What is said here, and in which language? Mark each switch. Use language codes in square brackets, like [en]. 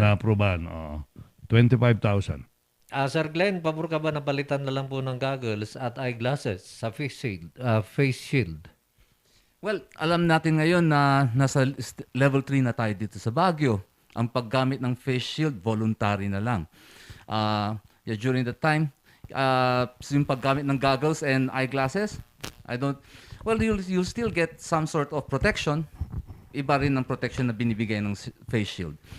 [tl] Naaprubahan, oo. 25,000. Sir Glenn, pabor ka ba na palitan na lang po ng goggles at eyeglasses sa face shield? Face shield? Well, alam natin ngayon na nasa level 3 na tayo dito sa Baguio. Ang paggamit ng face shield, voluntary na lang. [en] During the time, [tl] yung paggamit ng [en] goggles and eyeglasses, you'll still get some sort of protection. [tl] Iba rin ng protection na binibigay ng face shield.